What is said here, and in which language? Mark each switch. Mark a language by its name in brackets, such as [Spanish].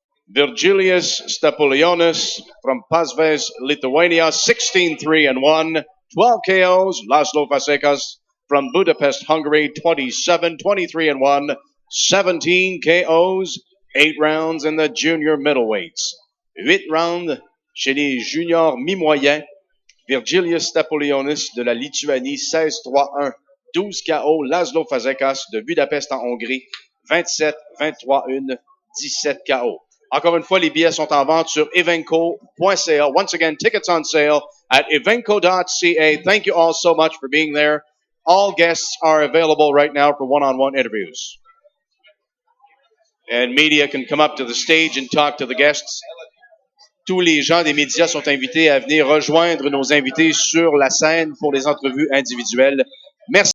[English] Virgilius Stapolionis from Pazves, Lithuania, 16-3-1, 12 KOs. Laszlo Fazekas from Budapest, Hungary, 27-23-1, 17 KOs. 8 rounds in the junior middleweights. [French] 8 rounds chez les juniors mi-moyens. Virgilius Stapolionis de la Lituanie, 16-3-1, 12 KO. Laszlo Fazekas de Budapest en Hongrie, 27-23-1, 17 KO. Encore une fois, les billets sont en vente sur evenco.ca. [English] Once again, tickets on sale at evenco.ca. Thank you all so much for being there. All guests are available right now for one-on-one interviews. And media can come up to the stage and talk to the guests. [French] Tous les gens des médias sont invités à venir rejoindre nos invités sur la scène pour les entrevues individuelles. Merci.